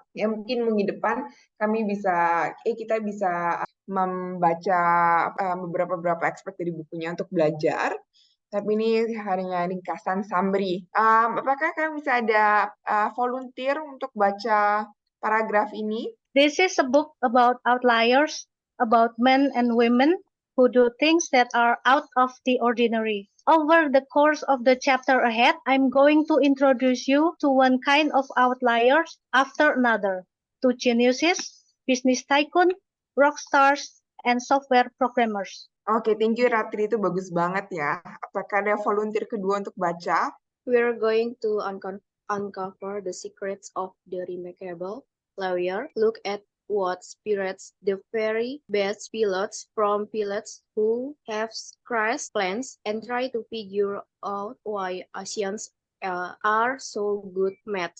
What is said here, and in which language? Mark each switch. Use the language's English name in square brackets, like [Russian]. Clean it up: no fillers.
[Indonesian] Ya mungkin minggu depan kita bisa membaca beberapa aspek dari bukunya untuk belajar. Tapi ini hanya ringkasan summary. Apakah kalian bisa ada volunteer untuk baca paragraf ini? [English] This is a book about outliers, about men and women who do things that are out of the ordinary. Over the course of the chapter ahead, I'm going to introduce you to one kind of outliers after another, to geniuses, business tycoon, rock stars, and software programmers. [Indonesian] Oke, [English] thank you [Indonesian] Ratri, itu bagus banget ya. Apakah ada volunteer kedua untuk baca? [English] We're going to uncover the secrets of the remarkable lawyer. Look at what spirits the very best pilots from pilots who have crashed planes and try to figure out why Asians are so good math.